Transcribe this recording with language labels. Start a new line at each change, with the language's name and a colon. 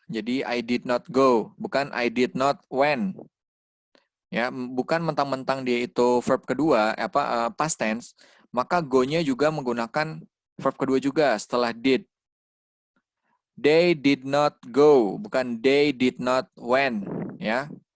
English: Jadi I did not go, bukan I did not went.
Indonesian: Ya, bukan mentang-mentang dia itu verb kedua, past tense, maka go-nya juga menggunakan verb kedua juga setelah did.
English: They did not go, bukan they did not went, ya.